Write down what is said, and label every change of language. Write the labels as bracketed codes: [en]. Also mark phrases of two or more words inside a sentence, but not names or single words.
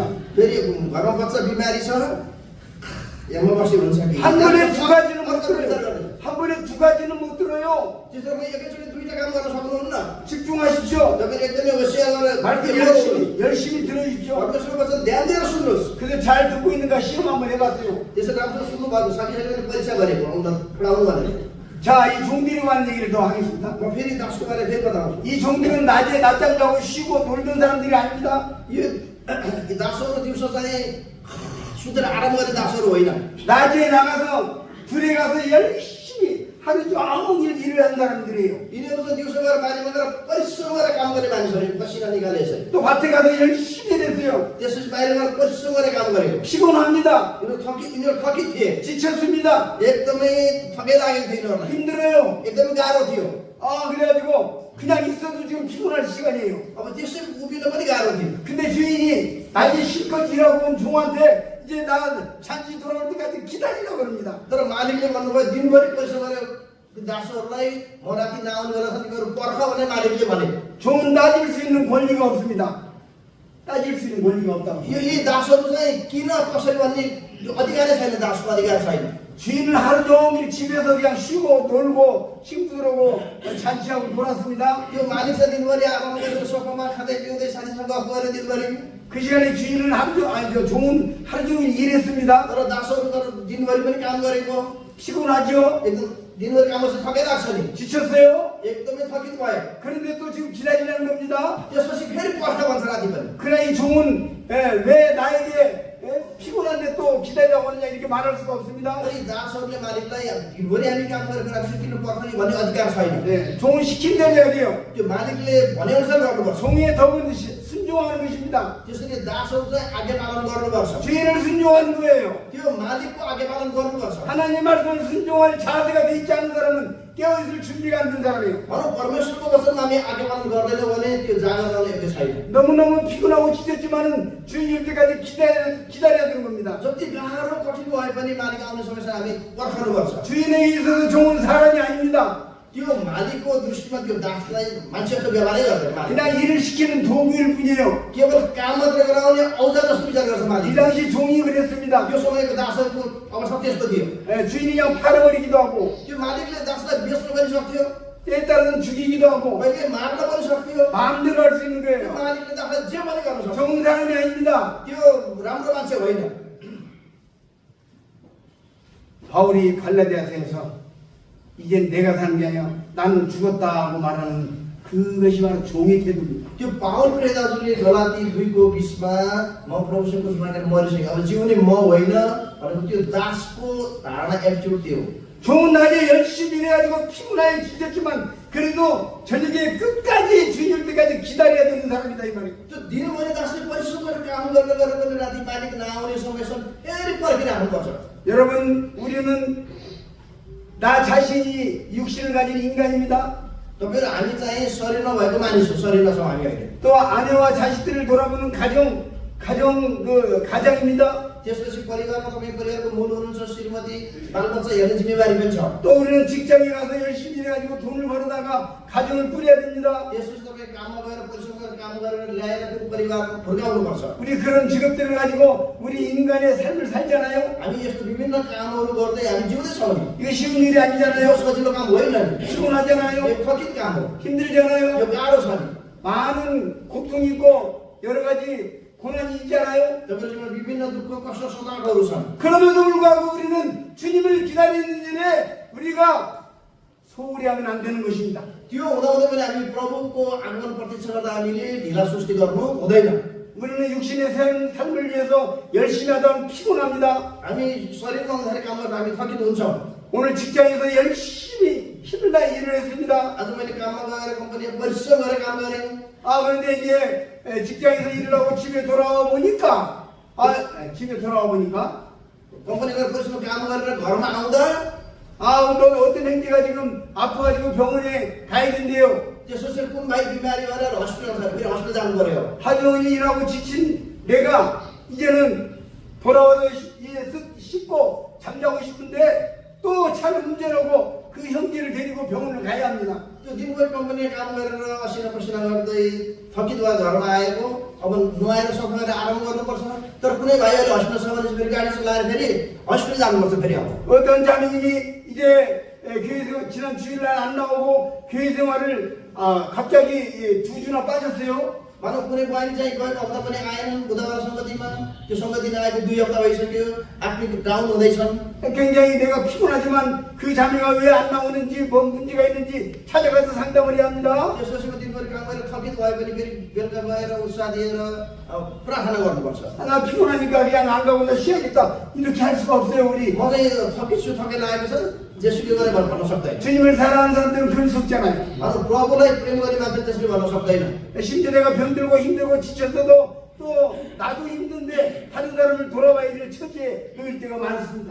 [ne] फेरि घरमा बच्चा बिमारी छ यहाँ म बसी हुन्छ कि [ko] 한 번에 두 가지는 못 [ne] अर्को विचार [ko] 들어요. [ne] गर्ने। [ko] 한 번에 두 가지는 못 들어요. [ne] त्यसमा एकैचोटि दुईटा काम गर्न सक्नुहुन्न। [ko] 집중하십시오. [ne] तपाईँ एकदमै होसियार [ko] 말씀 [ne] गरेर [ko] 열심히 들어주십시오. [ne] परमेश्वरको वचन ध्यान दिएर सुन्नुहोस्। [ko] 근데 잘 듣고 있는가 시험 한번 해봤어요. [ne] त्यसरी राम्रो सुन्नु भएको साथीहरूले परीक्षा गरेको आउँदा पढाउनु भनेर। [ko] 자, 이 종들이 관한 얘기를 더 하겠습니다. [ne] म फेरि दासको बारे फेरि बताउँछु। [ko] 이 종들은 낮에 낮잠 자고 쉬고 놀던 사람들이 아닙니다. [ne] यो दासहरू दिउँसो चाहिँ सुतेर आराम गर्ने दासहरू होइन। [ko] 낮에 나가서 들에 가서 열심히 하루 종일 일을 한 사람들이에요. [ne] यिनीहरू चाहिँ दिउँसो गएर बारीमा गएर परिश्रम गरेर काम गर्ने मानिसहरू पसिना निकाले यसरी। [ko] 또 밭에 가서 열심히 일했어요. [ne] त्यसपछि बाहिर गएर परिश्रम गरेर काम गरेको। [ko] 피곤합니다. [ne] यिनीहरू थकित थिए। [ko] 지쳤습니다. [ne] एकदमै थकै लागेको थियो यिनीहरूलाई। [ko] 힘들어요. [ne] एकदमै गाह्रो थियो। [ko] 그래가지고 그냥 있어도 지금 피곤할 시간이에요. [ne] अब त्यसै उभिन पनि गाह्रो थियो। [ko] 근데 주인이 낮에 실컷 일하고 온 종한테 이제 나 잔치 돌아올 때까지 기다리라고 그럽니다. [ne] तर मालिकले भन्नुभयो दिनभरि परिश्रम गरेर दासहरूलाई म राति नआउनु बेला तिमीहरू पर्ख भने मालिकले भने। [ko] 종은 따질 수 있는 권리가 없습니다. 따질 수 있는 권리가 없다고. [ne] यी दासहरू चाहिँ किन कसरी भन्ने यो अधिकारै छैन, दासको अधिकार छैन। [ko] 주인은 하루 종일 집에서 그냥 쉬고 놀고 친구들하고 잔치하고 놀았습니다. [ne] यो मालिक चाहिँ दिनभरि आराम गरेर सोफामा खाँदै पिउँदै साथीसँग गफ गरेर दिनभरि। [ko] 그 시간에 주인은 종은 하루 종일 일했습니다. [ne] तर दासहरू तर दिनभरि पनि काम गरेको। [ko] 피곤하죠? [ne] एकदम दिनभरि काममा चाहिँ थकै लाग्छ नि। [ko] 지쳤어요? [ne] एकदमै थकित भयो। [ko] 그런데 또 지금 기다리라는 겁니다. [ne] त्यसपछि फेरि पर्ख भन्छ राति पनि। [ko] 그러나 이 종은 왜 나에게 피곤한데 또 기다리라고 하느냐 이렇게 말할 수가 없습니다. [ne] तर यी दासहरूले मालिकलाई दिनभरि हामी काम गरेको राति किन पर्खने भन्ने अधिकार छैन। [ko] 종은 시킨 대로 해야 돼요. [ne] त्यो मालिकले भनेअनुसार गर्नुपर्छ। [ko] 종의 덕은 순종하는 것입니다. [ne] त्यसरी दासहरू चाहिँ आज्ञा पालन गर्नुपर्छ। [ko] 주인을 순종하는 거예요. [ne] त्यो मालिकको आज्ञा पालन गर्नुपर्छ। [ko] 하나님 말씀을 순종할 자세가 돼 있지 않은 사람은 깨어있을 준비가 안 된 사람이에요. [ne] भनौँ परमेश्वरको वचनमा हामी आज्ञा पालन गर्दैनौँ भने त्यो जागर रहने एउटा छैन। [ko] 너무너무 피곤하고 지쳤지만은 주인 올 때까지 기다려야 되는 겁니다. [ne] जति गाह्रो कठिन भए पनि मालिक आउने समयमा हामी पर्खनुपर्छ। [ko] 주인에게 있어서 종은 사람이 아닙니다. [ne] त्यो मालिकको दृष्टिमा त्यो दासलाई मान्छेको व्यवहारै गर्दैन मालिक। [ko] 그냥 일을 시키는 도구일 뿐이에요. [ne] केवल काम मात्र गराउने औजार जस्तो विचार गर्छ [ko] 이 [ne] मालिक। [ko] 당시 종이 그랬습니다. [ne] त्यो समयको दासहरूको अवस्था त्यस्तो थियो। [ko] 주인이 그냥 팔아버리기도 하고 [ne] त्यो मालिकले दासलाई बेच्न पनि सक्थ्यो, [ko] 때에 따라서는 죽이기도 하고 [ne] कहिले मार्न पनि सक्थ्यो। [ko] 마음대로 할 수 있는 [ne] त्यो [ko] 거예요. [ne] मालिकले दासलाई जे पनि गर्न सक्थ्यो। [ko] 좋은 사람이 아닙니다. [ne] त्यो राम्रो मान्छे होइन। [ko] 바울이 갈라디아서에서 이젠 내가 사는 게 아니라 나는 죽었다 하고 말하는 그것이 바로 종의 태도입니다. [ne] त्यो पावल प्रेरितहरूले गलाती 2को 20मा म प्रभुसँग सुनाएर मरिसकेँ, अब जिउने म होइन भनेको त्यो दासको धारणा एटिट्युड थियो। [ko] 종은 낮에 열심히 일해가지고 피곤하게 지쳤지만 그래도 저녁에 끝까지 주인 올 때까지 기다려야 되는 사람이다 이 말이에요. [ne] त्यो दिनभरि दासले परिश्रम गरेर काम गरेर पनि राति मालिक नआउने समयसम्म फेरि पर्खिराख्नुपर्छ। [ko] 여러분 우리는 나 자신이 육신을 가진 인간입니다. [ne] तपाईहरु हामी चाहिँ शरीर नभएको मानिस हो, शरीर नछौँ हामी अहिले। [ko] 또 아내와 자식들을 돌아보는 가장입니다. [ne] त्यसपछि परिवारमा तपाईँ परिवारको मूल हुनुहुन्छ, श्रीमती बालबच्चा हेर्ने जिम्मेवारी पनि छ। [ko] 또 우리는 직장에 가서 열심히 일해가지고 돈을 벌어다가 가정을 꾸려야 됩니다. [ne] त्यसपछि तपाईँ काममा गएर परिश्रम गरेर काम गरेर ल्याएर फेरि परिवार हुर्काउनुपर्छ। [ko] 우리 그런 직업들을 가지고 우리 인간의 삶을 살잖아요. [ne] हामी यस्तो विभिन्न कामहरू गर्दै हामी जिउँदैछौँ नि। [ko] 이거 쉬운 일이 [ne] यो [ko] 아니잖아요. [ne] सजिलो काम होइन नि। [ko] 피곤하잖아요. [ne] यो कठिन काम हो, [ko] 힘들잖아요. [ne] यो गाह्रो छ नि। [ko] 많은 고통이 있고 여러 가지 고난이 있잖아요. [ne] तपाईहरु जीवनमा विभिन्न दुःख कष्ट सताहहरू छन्। [ko] 그럼에도 불구하고 우리는 주님을 기다리는 일에 우리가 소홀히 하면 안 되는 것입니다. [ne] त्यो हुँदाहुँदै पनि हामी प्रभुको आगमन प्रतीक्षा गर्दा हामीले ढिला सुस्ती गर्नु हुँदैन। [ko] 우리는 육신의 삶을 위해서 열심히 하다 보면 피곤합니다. [ne] हामी शरीरमा हुँदाखेरि काम गर्दा हामी थकित हुन्छौँ। [ko] 오늘 직장에서 열심히 힘을 다 일을 했습니다. [ne] आज मैले काममा गएर कम्पनीमा परिश्रम गरेर काम गरेँ। [ko] 그런데 이제 직장에서 일을 하고 집에 돌아와 보니까 [ne] कम्पनी गएर परिश्रम काम गरेर घरमा आउँदा [ko] 어떤 형제가 지금 아파가지고 병원에 가야 된대요. [ne] त्यसपछि कुन भाइ बिमारी भएर हस्पिटल छ, फेरि हस्पिटल जानु पर्यो। [ko] 하루 종일 일하고 지친 내가 이제는 돌아와서 씻고 잠자고 싶은데 또 차를 운전하고 그 형제를 데리고 병원을 가야 합니다. [ne] त्यो दिनभरि कम्पनीमा काम गरेर असिना पसिना गर्दै थकित भएर घरमा आएको, अब नुहाएर सफा गरेर आराम गर्नुपर्छ। तर कुनै भाइहरूले हस्पिटल छ भने फेरि गाडी चलाएर फेरि हस्पिटल जानुपर्छ फेरि अब। [ko] 어떤 자매님이 이제 교회 지난 주일날 안 나오고 교회 생활을 갑자기 2주나 빠졌어요. [ne] भनौँ कुनै बहिनी चाहिँ गएको हप्ता पनि आएनन् बुधबार सङ्गतिमा, त्यो सङ्गति नआएको 2 हप्ता भइसक्यो, आफ्नो डाउन हुँदैछन्। [ko] 굉장히 내가 피곤하지만 그 자매가 왜 안 나오는지 뭐 문제가 있는지 찾아가서 상담을 해야 합니다. [ne] त्यसपछि दिनभरि काम गरेर थकित भए पनि फेरि बेलुका गएर उत्साह दिएर प्रार्थना गर्नुपर्छ। [ko] 나 피곤하니까 그냥 안 가고 나 쉬어야겠다 이렇게 할 수가 없어요. 우리 [ne] म चाहिँ थकित छु, थकाइ लागेको छ, जेसुकै गरेर भन्न सक्दैन। [ko] 주님을 사랑하는 사람들은 그럴 수 없잖아요. [ne] अब प्रभुलाई प्रेम गर्ने मान्छे त्यसले भन्न सक्दैन। [ko] 심지어 내가 병들고 힘들고 지쳤어도 또 나도 힘든데 다른 사람을 돌아봐야 될 처지에 놓일 때가 많습니다.